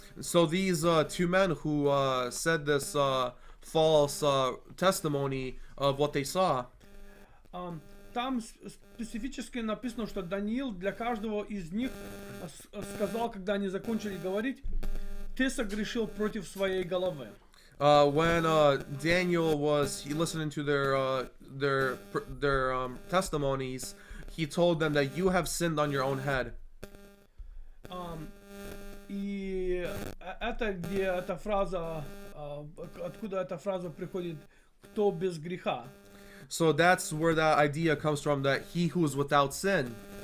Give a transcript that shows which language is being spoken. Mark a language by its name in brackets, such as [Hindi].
[English] So these two men who said this false testimony of what they saw. [Russian] Там специфически написано, что Даниил для каждого из них сказал, когда они закончили говорить: ты согрешил против своей головы. [English] When Daniel was listening to their testimonies, he told them that you have sinned on your own head. [Russian] И это где эта фраза, откуда эта фраза приходит, кто без греха. [English] So that's where that idea comes from, that he who is without sin.